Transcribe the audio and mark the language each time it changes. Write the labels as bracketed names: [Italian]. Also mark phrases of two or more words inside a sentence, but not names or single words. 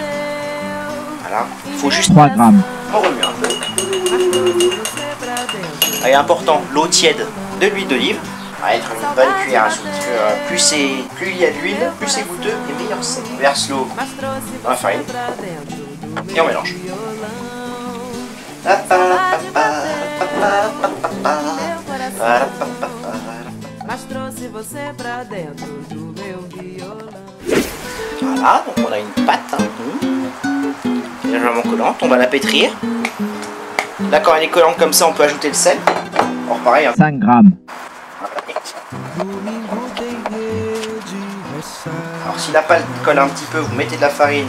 [French] Voilà, il faut juste 3 grammes. on remue un peu. Et important, l'eau tiède de l'huile d'olive. Ça va être une bonne cuillère à soupe. Parce que plus il y a de l'huile, plus c'est goûteux et meilleur c'est. On verse l'eau dans la farine et on mélange. [Portuguese] Mas trouxe você pra dentro do meu violão. [French] Voilà, donc on a une pâte légèrement collante, on va la pétrir. Là quand elle est collante comme ça, on peut ajouter le sel. Alors pareil, hein. 5 grammes. Alors si la pâte colle un petit peu, vous mettez de la farine.